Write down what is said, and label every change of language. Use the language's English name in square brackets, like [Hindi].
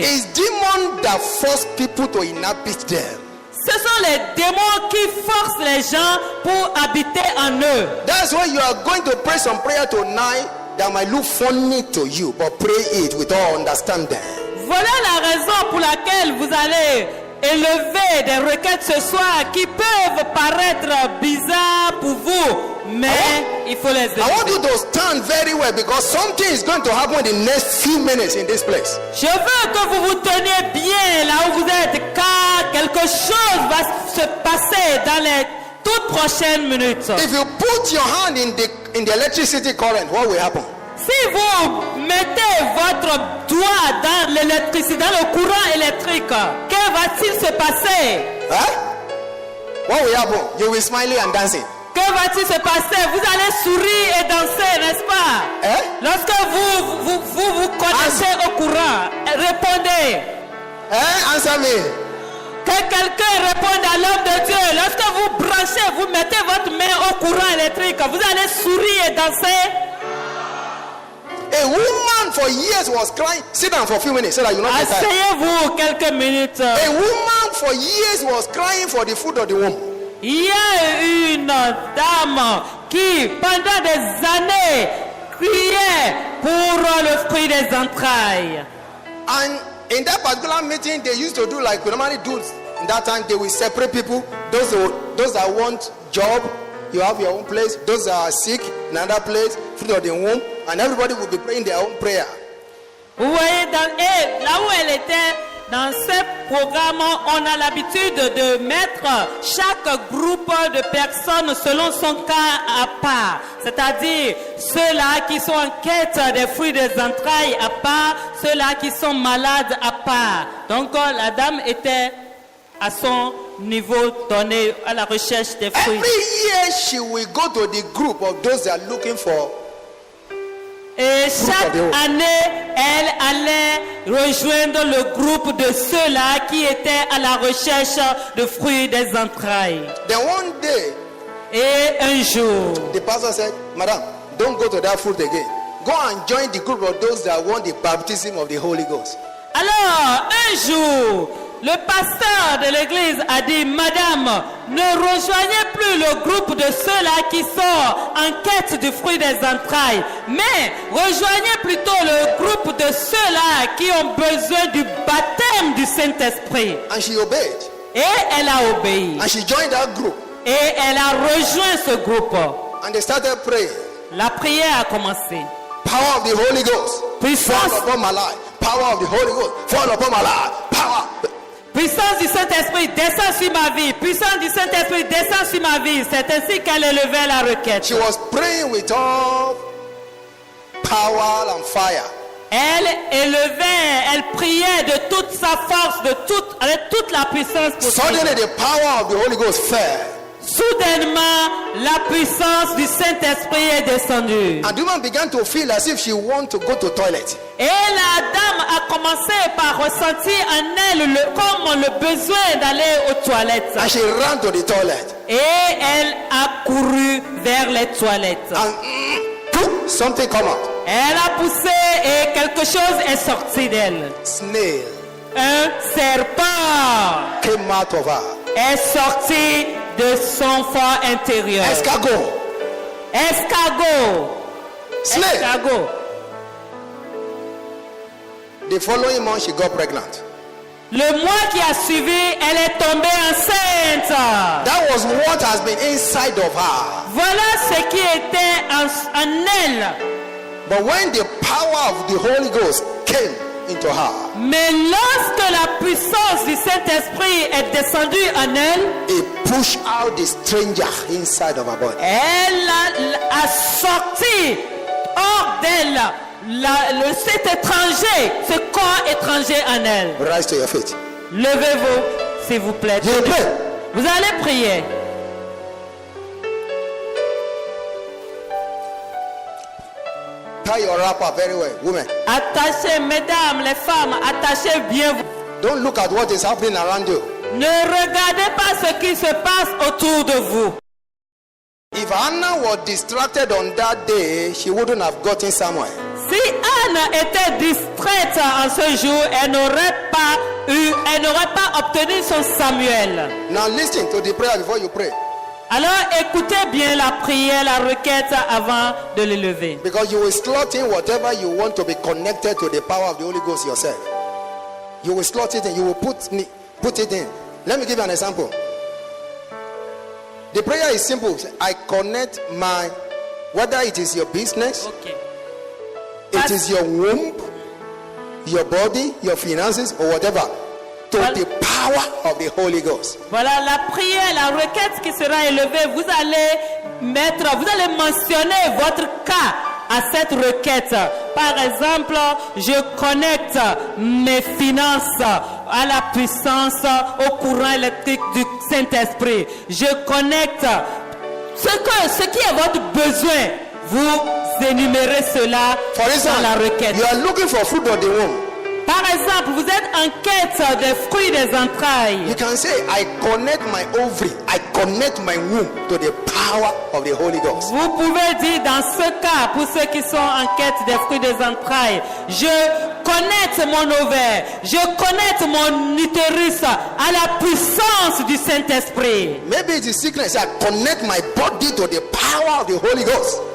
[English] It's demons that force people to inhabit them. [French] Ce sont les démons qui forcent les gens pour habiter en eux. [English] That's why you are going to pray some prayer tonight that might look funny to you, but pray it with all understanding. [French] Voilà la raison pour laquelle vous allez élever des requêtes ce soir qui peuvent paraître bizarres pour vous, mais il faut les [English] I want you [French] élever. [English] to stand very well because something is going to happen in the next few minutes in this place. [French] Je veux que vous vous teniez bien là où vous êtes, car quelque chose va se passer dans les toutes prochaines minutes. [English] If you put your hand in the electricity current, what will happen? [French] Si vous mettez votre doigt dans l'électricité, dans le courant électrique, que va-t-il se passer? [English] Huh? What will happen? You will be smiling and dancing. [French] Que va-t-il se passer? Vous allez sourire et danser, n'est-ce pas? Eh? Lorsque vous connectez au courant, répondez. [English] Answer me. [French] Que quelqu'un réponde à l'homme de Dieu. Lorsque vous branchez, vous mettez votre main au courant électrique, vous allez sourire et danser. [English] A woman for years was crying. Sit down for a few minutes so that you not get tired. [French] Asseyez-vous quelques minutes. [English] A woman for years was crying for the fruit of the womb. [French] Il y a une dame qui, pendant des années, criait pour le fruit des entrailles. [English] And in that particular meeting, they used to do like we normally do in that time. They will separate people. Those that want job, you have your own place. Those that are sick, another place. Fruit of the womb, and everybody will be praying their own prayer. [French] Vous voyez, là où elle était, dans ce programme, on a l'habitude de mettre chaque groupe de personnes selon son cas à part. C'est-à-dire ceux-là qui sont en quête des fruits des entrailles à part, ceux-là qui sont malades à part. Donc la dame était à son niveau donné à la recherche des fruits. [English] Every year she will go to the group of those that are looking for. [French] Et chaque année, elle allait rejoindre le groupe de ceux-là qui étaient à la recherche de fruits des entrailles. [English] Then one day, [French] Et un jour, [English] the pastor said, Madam, don't go to that fruit again. Go and join the group of those that want the baptism of the Holy Ghost. [French] alors un jour, le pasteur de l'église a dit, Madame, ne rejoignez plus le groupe de ceux-là qui sont en quête du fruit des entrailles, mais rejoignez plutôt le groupe de ceux-là qui ont besoin du baptême du Saint-Esprit. [English] And she obeyed. [French] Et elle a obéi. [English] And she joined that group. [French] Et elle a rejoint ce groupe. [English] And they started praying. [French] La prière a commencé. [English] Power of the Holy Ghost. [French] Puissance, [English] Fall upon my life. Power of the Holy Ghost. Fall upon my life. Power. [French] puissance du Saint-Esprit, descend sur ma vie. Puissance du Saint-Esprit, descend sur ma vie. C'est ainsi qu'elle élevait la requête. [English] She was praying with all power and fire. [French] Elle élevait, elle priait de toute sa force, avec toute la puissance possible. [English] Suddenly the power of the Holy Ghost fell. [French] Soudainement, la puissance du Saint-Esprit est descendue. [English] And the woman began to feel as if she wanted to go to toilet. [French] Et la dame a commencé par ressentir en elle comme le besoin d'aller aux toilettes. [English] And she ran to the toilet. [French] Et elle a couru vers les toilettes. [English] And something come out. [French] Elle a poussé et quelque chose est sorti d'elle. [English] Snail [French] Un serpent [English] came out of her. [French] est sorti de son fort intérieur. Escargot. Escargot. [English] Snail. [French] Escargot. [English] The following month, she got pregnant. [French] Le mois qui a suivi, elle est tombée enceinte. [English] That was what has been inside of her. [French] Voilà ce qui était en elle. [English] But when the power of the Holy Ghost came into her, [French] Mais lorsque la puissance du Saint-Esprit est descendue en elle, [English] it pushed out the stranger inside of her body. [French] elle a sorti hors d'elle cet étranger, ce corps étranger en elle. [English] Rise to your feet. [French] Levez-vous, s'il vous plaît. [English] You will pray. [French] Vous allez prier. [English] Tie your wrapper very well, women. [French] Attachez, mesdames, les femmes, attachez bien. [English] Don't look at what is happening around you. [French] Ne regardez pas ce qui se passe autour de vous. [English] If Hannah was distracted on that day, she wouldn't have gotten somewhere. [French] Si Anne était distraite en ce jour, elle n'aurait pas obtenu son Samuel. [English] Now listen to the prayer before you pray. [French] Alors écoutez bien la prière, la requête avant de le lever. [English] Because you will slot in whatever you want to be connected to the power of the Holy Ghost yourself. You will slot it in. You will put it in. Let me give you an example. The prayer is simple. I connect my, whether it is your business, Okay. it is your womb, your body, your finances, or whatever, to the power of the Holy Ghost. [French] Voilà la prière, la requête qui sera élevée. Vous allez mentionner votre cas à cette requête. Par exemple, je connecte mes finances à la puissance, au courant électrique du Saint-Esprit. Je connecte ce qui est votre besoin. Vous énumérez cela [English] For [French] dans [English] instance, [French] la requête. [English] you are looking for fruit of the womb. [French] Par exemple, vous êtes en quête des fruits des entrailles. [English] You can say, I connect my ovary, I connect my womb to the power of the Holy Ghost. [French] Vous pouvez dire dans ce cas, pour ceux qui sont en quête des fruits des entrailles, je connecte mon ovaire, je connecte mon utérus à la puissance du Saint-Esprit. [English] Maybe it is sickness. I connect my body to the power of the Holy Ghost.